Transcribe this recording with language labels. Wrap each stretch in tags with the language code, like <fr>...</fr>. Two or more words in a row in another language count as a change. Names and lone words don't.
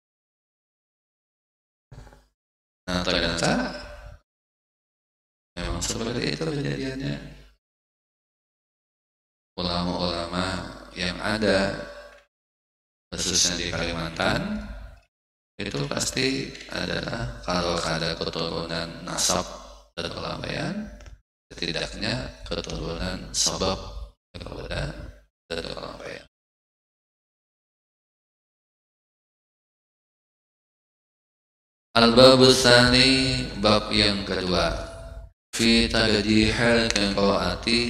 <id>Nah, ternyata memang seperti itu kejadiannya. Ulama-ulama yang ada khususnya di Kalimantan itu pasti adalah kalau ada keturunan nasab Datuk Kelampaian, setidaknya keturunan sabab kepada Datuk Kelampaian.</id> <ar>الباب الثاني,</ar> <id>bab yang kedua,</id> <ar>في ترجيح القراءة</ar>